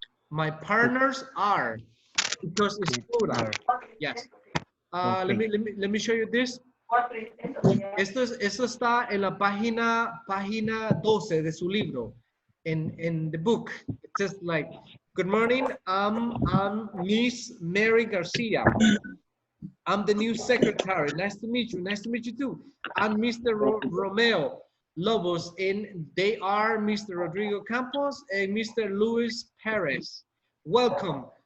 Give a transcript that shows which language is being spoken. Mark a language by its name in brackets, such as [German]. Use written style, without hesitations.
[English] My partners are because it's plural. Yes. Okay. Let me show you this. [Spanish] Esto está en la página 12 de su libro. [English] In the book, it says like, good morning, I'm Miss Mary Garcia. I'm the new secretary. Nice to meet you. Nice to meet you too. I'm Mr. Romeo Lobos, and they are Mr. Rodrigo Campos and Mr. Luis Perez. Welcome.